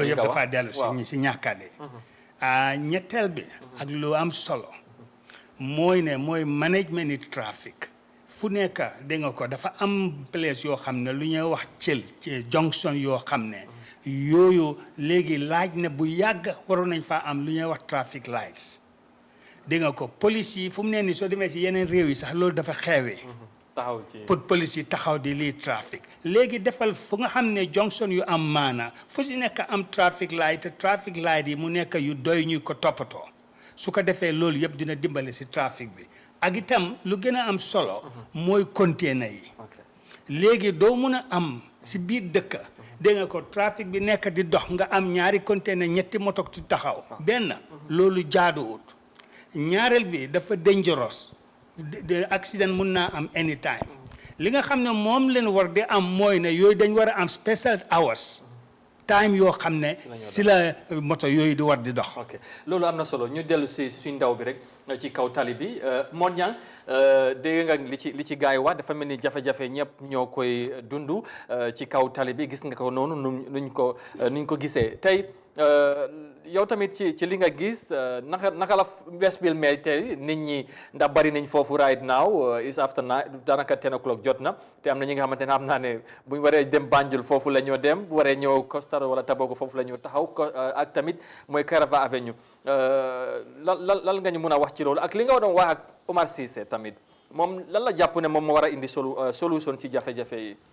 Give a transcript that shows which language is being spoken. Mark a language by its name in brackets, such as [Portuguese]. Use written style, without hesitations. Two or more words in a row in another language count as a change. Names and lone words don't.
[Wolof] loolu yëpp dafa dellu si ñàkk a ñetteel bi ak lu am solo mooy ne mooy management ni trafic fu nekk dégg nga ko dafa am place yoo xam ne lu ñuy wax ci junction yoo xam ne yooyu léegi laaj ne bu yàgg waroon nañ faa am lu ñuy wax [English] traffic lights [Wolof] dégg nga ko police yi fu mu ne nii soo demee ci yeneen réew yi sax loolu dafa xeewee taxaw ci pour police yi taxaw di lii trafic léegi defal fu nga xam ne junction yu am maana fu si nekk am [English] traffic light [Wolof] te [English] traffic light [Wolof] yi mu nekk yu doy ñu ko toppatoo su ko defee loolu yëpp dina dimbale si trafic bi ak itam lu gën a am solo mooy container yi léegi doo mun a am si biir dëkk dégg nga ko trafic bi nekk di dox nga am ñaari container ñetti moto ci taxaw benn loolu jaaduwut ñaareel bi dafa dangerous de accident mun naa am anytime li nga xam ne moom leen war di am mooy ne yooyu dañ war a am [English] special hours time [Wolof] yoo xam ne si la moto yooyu di war di dox. ok loolu am na solo ñu dellu si suñ ndaw bi rek ci kaw tali bi Modou Niang dégg nga li ci gars yi wax dafa mel ni jafe-jafe ñëpp ñoo koy dund ci kaw tali bi gis nga ko noonu nuñ ko gisee tey yow tamit ci li nga gis naka la Westfield mel tey nit ñi ndax bari nañ foofu [English] right now is after [Wolof] daanaka 10 o'clock jot na te am na ñi nga xamante ne xam naa ne bu ñu waree dem Banjul foofu la ñoo dem bu waree ñëw Costa wala Tabago foofu la ñoo taxaw ak tamit mooy Carava Avenue lan nga ñu mun a wax ci loolu ak li nga doon wax ak Omar Cissé tamit moom lan la jàpp ne moom moo war a indi solution ci jafe-jafe yi.